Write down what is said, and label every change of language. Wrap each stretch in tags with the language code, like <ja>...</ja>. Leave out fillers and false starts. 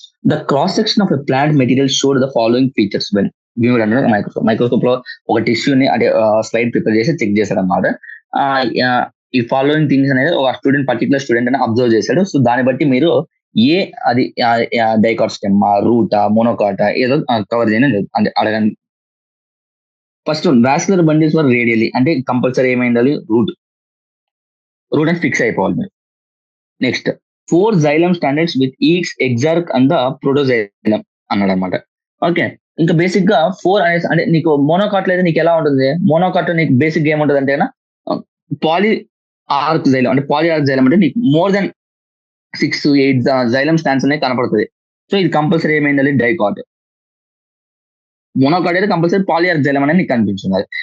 <en>The cross section of a plant material showed the following features when viewed under a microscope.</en> <te>Microscope లో ఒక టిష్యూని అంటే slide prepare చేసి check చేశాడు అనమాట. ఈ ఫాలోయింగ్ థింగ్స్ అనేది ఒక పర్టికులర్ స్టూడెంట్ అని అబ్జర్వ్ చేశాడు. సో దాన్ని బట్టి మీరు అది డైకాట్ స్టెమ్, రూటా, మోనోకాటా ఏదో కవర్ చేయని అంటే అడగండి. ఫస్ట్ వాస్కులర్ బండిల్స్ వర్ రేడియలీ, అంటే కంపల్సరీ ఏమైండాలి, రూట్ అని ఫిక్స్ అయిపోవాలి మీరు.</te> <en>next 4 xylem standards with each exarch and the protoxylem</en> <te>అన్నాడు అనమాట. ఓకే, ఇంకా బేసిక్ గా 4 అనేసి అంటే నీకు మోనోకాట్ అయితే నీకు ఎలా ఉంటుంది, మోనోకాట్ నీకు బేసిక్ ఏముంటుంది అంటే పాలీ ఆర్క్ జైలం, అంటే పాలీ ఆర్క్ జైలం అంటే నీకు మోర్ దెన్ 6-8 జైలం స్టాండ్స్ అనేవి కనపడుతుంది. సో ఇది కంపల్సరీ ఏమైంది, డైకాట్. మోనోకాట్ అయితే కంపల్సరీ పాలీ ఆర్క్ జైలం అనేది నీకు కనిపించింది.</te>